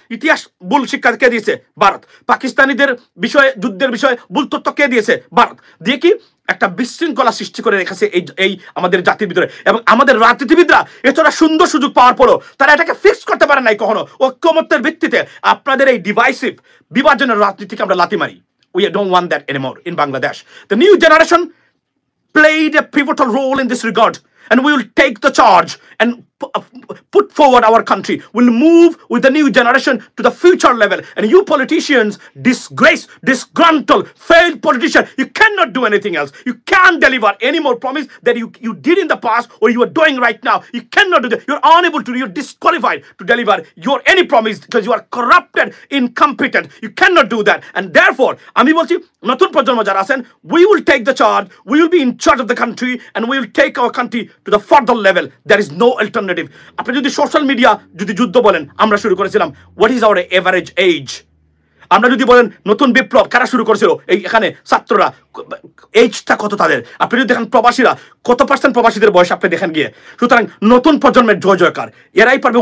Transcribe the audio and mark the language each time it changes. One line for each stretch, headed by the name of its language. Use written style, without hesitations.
Bangla: ইতিহাস ভুল শিক্ষা কে দিয়েছে? ভারত। পাকিস্তানিদের বিষয়ে, যুদ্ধের বিষয়ে ভুল তথ্য কে দিয়েছে? ভারত। দিয়ে কি একটা বিশৃঙ্খলা সৃষ্টি করে রেখেছে এই আমাদের জাতির ভিতরে। এবং আমাদের রাজনীতিবিদরা এতটা সুন্দর সুযোগ পাওয়ার পরও তারা এটাকে ফিক্স করতে পারে নাই কখনো। ঐক্যমত্যের ভিত্তিতে আপনাদের এই ডিভাইসিভ বিভাজনের রাজনীতিকে আমরা লাথি মারি।
English: We don't want that anymore in Bangladesh. The new generation played a pivotal role in this regard, and we will take the charge and put forward our country. We'll move with the new generation to the future level. And you politicians, disgruntled, failed politician, you cannot do anything else. You can't deliver any more promise that you did in the past or you are doing right now. You cannot do that. You're unable to, you're disqualified to deliver your any promise because you are corrupted, incompetent. You cannot do that. And therefore,
Bangla: আমি বলছি নতুন প্রজন্ম যারা আছেন,
English: we will take the charge, we will be in charge of the country, and we will take our country to the further level. There is no alternative.
Bangla: আপনি যদি social media যদি যুদ্ধ বলেন, আমরা শুরু করেছিলাম,
English: what is our average age?
Bangla: আমরা যদি বলেন নতুন বিপ্লব কারা শুরু করেছিল, এই এখানে ছাত্ররা, এইজটা কত তাদের? আপনি যদি দেখেন প্রবাসীরা কত পার্সেন্ট প্রবাসীদের বয়স আপনি দেখেন গিয়ে। সুতরাং নতুন প্রজন্মের জয় জয়কার, এরাই পারবে।